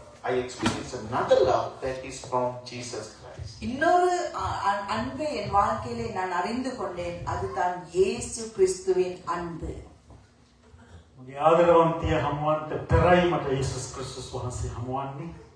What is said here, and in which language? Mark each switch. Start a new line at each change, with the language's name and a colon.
English: I experienced another love that is from Jesus Christ.
Tamil: இன்னொரு அன்பை என் வாழ்க்கையிலே நான் அறிந்து கொண்டேன். அதுதான் இயேசு கிறிஸ்துவின் அன்பு.
Sinhala: මගේ ආදරවන්තිය හමුවන්ට පෙරයි මට යේසුස් ක්‍රිස්තුස් වහන්සේ හමුවන්නේ.